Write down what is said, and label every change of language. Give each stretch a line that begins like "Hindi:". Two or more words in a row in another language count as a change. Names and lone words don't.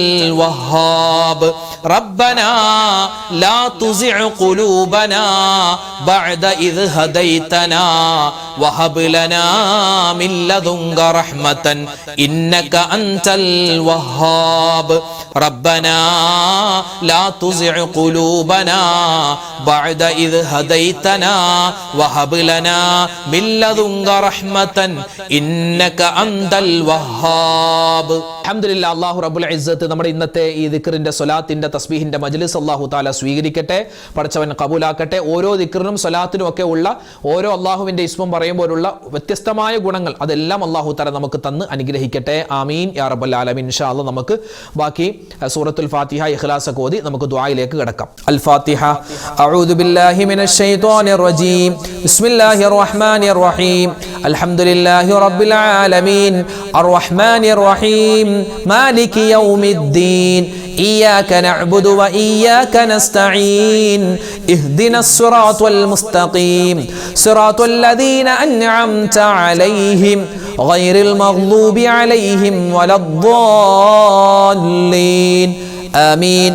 Arabic: الوهاب ربنا لا تزغ قلوبنا بعد إذ هديتنا وهب لنا من لدنك رحمة إنك أنت الوهاب ربنا لا تزغ قلوبنا بعد إذ هديتنا وهب لنا من لدنك رحمة إنك أنت الوهاب
Malayalam: അൽഹംദുലില്ലാ
Arabic: الله رب العزة
Malayalam: നമ്മുടെ ഇന്നത്തെ ഈ ദിക്റിന്റെ സ്വലാത്തിന്റെ തസ്ബീഹിന്റെ മജ്ലിസ്
Arabic: الله تعالى
Malayalam: സ്വീകരിക്കട്ടെ, പടച്ചവൻ കബൂലാക്കട്ടെ. ഓരോ ദിക്റിനും സ്വലാത്തിനും ഒക്കെ ഉള്ള ഓരോ അല്ലാഹുവിന്റെ ഇസ്മും പറയുമ്പോഴുള്ള വ്യത്യസ്തമായ ഗുണങ്ങൾ അതെല്ലാം
Arabic: الله تعالى
Malayalam: നമുക്ക് തന്ന് അനുഗ്രഹിക്കട്ടെ.
Arabic: آمين يا رب العالمين. إن شاء الله
Malayalam: നമുക്ക് ബാക്കി സൂറത്തുൽ ഫാത്തിഹ ഇഖ്ലാസ് ഒക്കെ ഓതി നമുക്ക് ദുആയിലേക്ക് കടക്കാം.
Arabic: الفاتحة. أعوذ بالله من الشيطان الرجيم. بسم الله الرحمن الرحيم. الحمد لله رب العالمين الرحمن الرحيم مالك يوم الدين إياك نعبد وإياك نستعين اهدنا الصراط المستقيم صراط الذين أنعمت عليهم غير المغضوب عليهم ولا الضالين آمين.